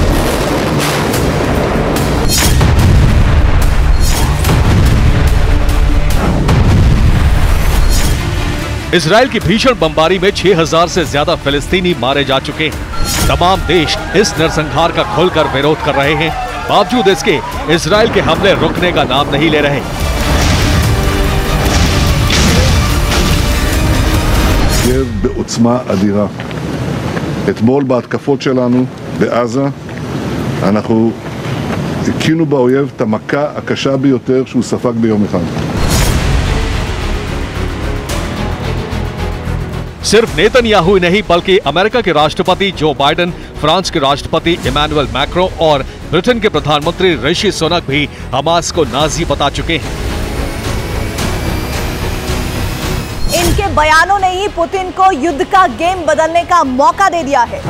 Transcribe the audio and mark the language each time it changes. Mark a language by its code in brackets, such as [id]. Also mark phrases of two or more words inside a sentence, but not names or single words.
[hi] इजराइल की भीषण बमबारी में 6000 से ज्यादा फिलिस्तीनी मारे जा चुके हैं। तमाम देश इस नरसंहार का खुलकर विरोध कर रहे हैं। बावजूद इसके इजराइल के हमले रुकने का नाम नहीं ले रहे। [he] בעוצמה אדירה. אתמול בהתקפות שלנו בעזה אנחנו הכינו באויב את המכה הקשה ביותר שהוא ספג ביום אחד. [hi] सिर्फ नेतन्याहू ही नहीं बल्कि अमेरिका के राष्ट्रपति जो बाइडेन, फ्रांस के राष्ट्रपति इमैनुअल मैक्रों और ब्रिटेन के प्रधानमंत्री ऋषि सुनक भी हमास को नाजी बता चुके हैं। इनके बयानों ने ही पुतिन को युद्ध का गेम बदलने का मौका दे दिया है।